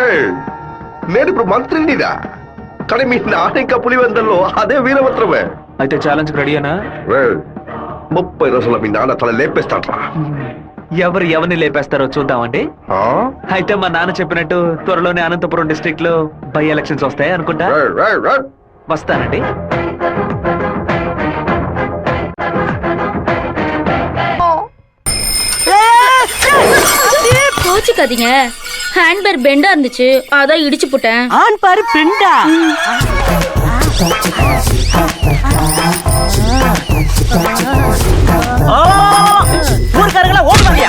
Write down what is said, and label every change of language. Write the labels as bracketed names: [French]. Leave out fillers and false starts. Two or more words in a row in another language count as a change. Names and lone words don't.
[Telugu] ఏయ్, నేను ఇప్పుడు మంత్రినిదా, కానీ మీ నాన్న ఇంకా పులివెందల్లో అదే వీరభద్రమే. అయితే ఛాలెంజ్ రెడీనా? 30 రోజుల్లో మీ నాన్న తల లేపేస్తాడ్రా. ఎవరిని లేపేస్తారో చూద్దామండి. ఆ? అయితే మా నాన్న చెప్పినట్టు త్వరలోనే అనంతపురం డిస్ట్రిక్ట్ లో [English] by elections [Telugu] వస్తాయి అనుకుంటా. రేయ్, రేయ్, రేయ్. వస్తానండి. [Tamil] கோச்சுக்காதீங்க, ஹேண்ட்பேர் பெண்டா இருந்துச்சு, அதான் இடிச்சு போட்டேன். ஆண் பாரு பெண்டா. ஊர்க்காரங்களா ஓடுவாங்க.